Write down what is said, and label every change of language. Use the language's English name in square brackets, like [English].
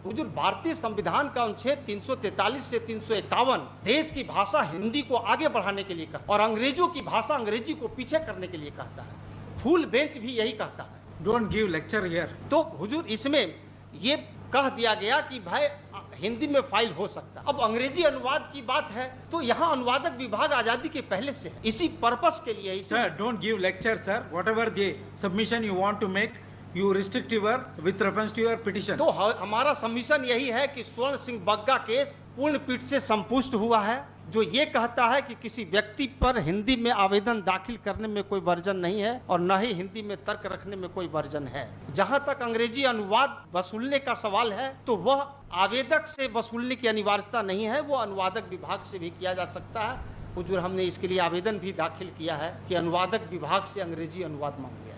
[Hindi] हुजूर भारतीय संविधान का अनुच्छेद 343 से 351 देश की भाषा हिंदी को आगे बढ़ाने के लिए कहता, और अंग्रेजों की भाषा अंग्रेजी को पीछे करने के लिए कहता है। फुल बेंच भी यही कहता है। [English] Don't give lecture here. [Hindi] तो हुजूर इसमें ये कह दिया गया कि भाई हिंदी में फाइल हो सकता। अब अंग्रेजी अनुवाद की बात है तो यहाँ अनुवादक विभाग आजादी के पहले से है, इसी पर्पस के लिए। [English] Sir, don't give lecture, sir. Whatever the submission you want to make, you restrict your with reference to your petition. [Hindi] तो हमारा सबमिशन यही है कि स्वर्ण सिंह बग्गा केस पूर्ण पीठ से संपुष्ट हुआ है, जो ये कहता है कि किसी व्यक्ति पर हिंदी में आवेदन दाखिल करने में कोई वर्जन नहीं है, और न ही हिंदी में तर्क रखने में कोई वर्जन है। जहां तक अंग्रेजी अनुवाद वसूलने का सवाल है तो वह आवेदक से वसूलने की अनिवार्यता नहीं है, वो अनुवादक विभाग से भी किया जा सकता है। हुजूर हमने इसके लिए आवेदन भी दाखिल किया है कि अनुवादक विभाग से अंग्रेजी अनुवाद मांग लिया।